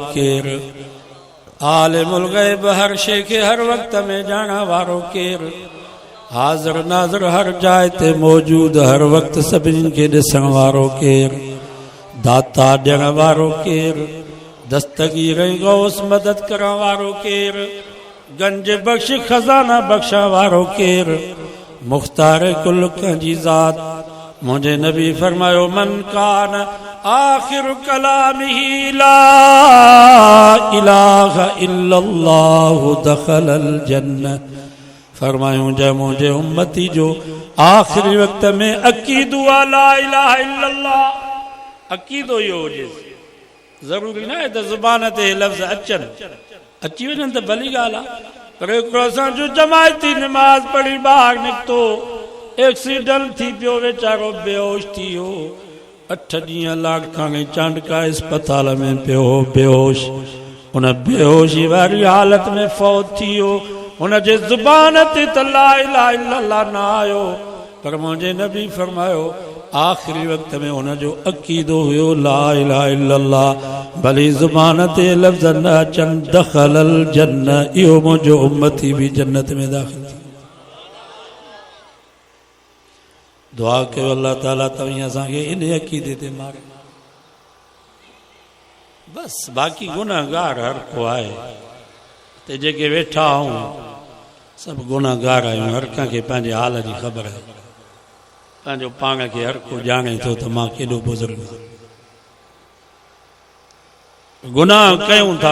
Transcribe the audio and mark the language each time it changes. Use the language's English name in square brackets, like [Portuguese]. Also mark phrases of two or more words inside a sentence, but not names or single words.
[Sindhi] केर, आलिमुल ग़ैब हर शइ खे हर वक़्त में ॼाणण वारो केर, हाज़िर नाज़िर हर जाइ ते मौजूद हर वक़्त सभिनी खे ॾिसण वारो केर, दाता ॾियण वारो केर, दस्तगीर ऐं गौस मदद करण वारो केर, गंज बख़्श खज़ाना बख़्शण वारो केर, मुख़्तार कुल कंहिंजी ज़ात। मुंहिंजे नबी फरमायो, [Arabic] من كان آخر كلامه لا إله إلا الله دخل الجنة. [Sindhi] फरमायूं जंहिं मुंहिंजे उम्मती जो आख़िरी वक़्त में अक़ीदो आहे [Arabic] لا إله إلا الله, [Sindhi] अक़ीदो इहो हुजे। ज़रूरी न आहे त ज़ुबान ते लफ़्ज़ अचनि, अची वञनि त भली ॻाल्हि आहे, पर हिकिड़ो असांजो जमायती नमाज़ पढ़ी ॿाहिरि निकितो, एक्सीडेंट थी पियो, वीचारो बेहोश थी वियो, 8 ॾींहं लाड़काणे चांडका इस्पताल में पियो बेहोश। उन बेहोशी वारी हालत में फौत थी वियो। हुनजे ज़ुबान ते त [Arabic] لا إله إلا الله [Sindhi] न आयो, पर मुंहिंजे नबी फरमायो आखिरी वक्त में उनजो अकीदो हुयो [Arabic] لا إله إلا الله [Sindhi] भली ज़ुबान ते लफ्ज़ न अचन [Arabic] دخل الجنة [Sindhi] इहो मुंहिंजो उम्मती भी जन्नत में दाखिल थी। दुआ कयो अल्लाह ताला तव्हीं असांखे इन अकीदे ते मारे। बस बाक़ी गुनाहगार हर को आहे ते जेके वेठा आहियूं सभु गुनाहगार आहियूं। हर कंहिंखे पंहिंजे हाल जी ख़बर आहे। पंहिंजो पाण खे हर को ॼाणे थो त मां केॾो बुज़ुर्ग गुनाह कयूं था।